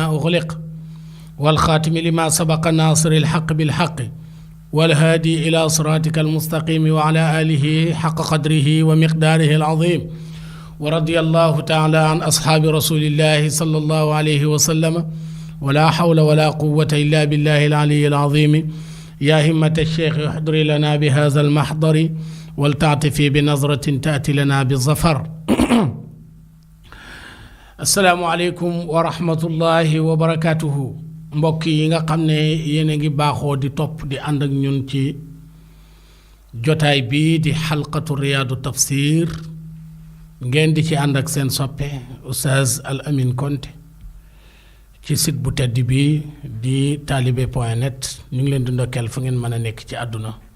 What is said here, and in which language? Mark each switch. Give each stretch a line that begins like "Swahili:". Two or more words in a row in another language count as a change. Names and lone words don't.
Arabic: أغلق والخاتم لما سبق ناصر الحق بالحق والهادي إلى صراطك المستقيم وعلى آله حق قدره ومقداره العظيم ورضي الله تعالى عن أصحاب رسول الله صلى الله عليه وسلم ولا حول ولا قوة إلا بالله العلي العظيم يا همة الشيخ احضر لنا بهذا المحضر ولتعطفي بنظرة تأتي لنا بالظفر السلام عليكم ورحمة الله وبركاته
Wolof: mbokk yi nga xam ne yéen a ngi baaxoo di topp di ànd ak ñun ci jotaay bi di xalqatu riyaadu tafsir ngeen di ci ànd ak seen soppe Oustaz Al Amine Konté ci site bu tedd bi di talibé.net ñu ngi leen di ndokkeel fu ngeen mën a nekk ci àdduna